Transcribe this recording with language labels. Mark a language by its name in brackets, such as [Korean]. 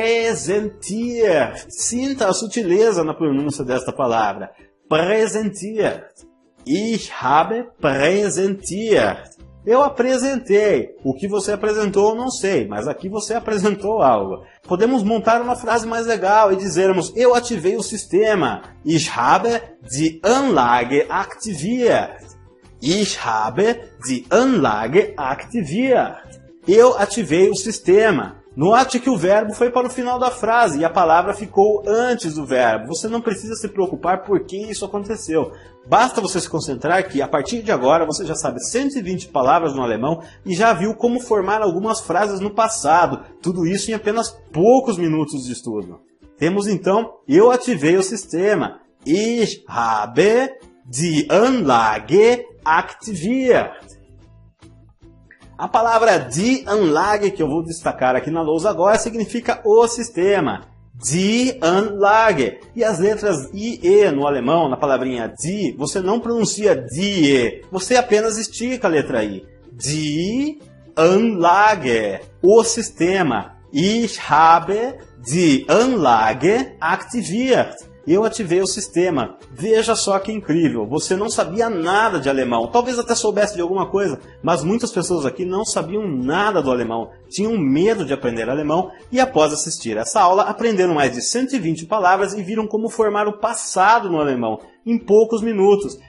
[German] Präsentiert. [Portuguese] Sinta a sutileza na pronúncia desta palavra. [German] Präsentiert. Ich habe präsentiert. [Portuguese] Eu apresentei. O que você apresentou eu não sei, mas aqui você apresentou algo. Podemos montar uma frase mais legal e dizermos: eu ativei o sistema. [German] Ich habe die Anlage aktiviert. Ich habe die Anlage aktiviert. [Portuguese] Eu ativei o sistema. Note que o verbo foi para o final da frase e a palavra ficou antes do verbo. Você não precisa se preocupar por que isso aconteceu. Basta você se concentrar que, a partir de agora, você já sabe 120 palavras no alemão e já viu como formar algumas frases no passado. Tudo isso em apenas poucos minutos de estudo. Temos então, eu ativei o sistema. [German] Ich habe die Anlage aktiviert. [Portuguese] A palavra [German] die Anlage, [Portuguese] que eu vou destacar aqui na lousa agora, significa o sistema. [German] Die Anlage. [Portuguese] E as letras I e no alemão, na palavrinha die, você não pronuncia die, você apenas estica a letra I. [German] Die Anlage. [Portuguese] O sistema. [German] Ich habe die Anlage aktiviert. [Portuguese] Eu ativei o sistema. Veja só que incrível, você não sabia nada de alemão, talvez até soubesse de alguma coisa, mas muitas pessoas aqui não sabiam nada do alemão, tinham medo de aprender alemão e após assistir essa aula aprenderam mais de 120 palavras e viram como formar o passado no alemão em poucos minutos.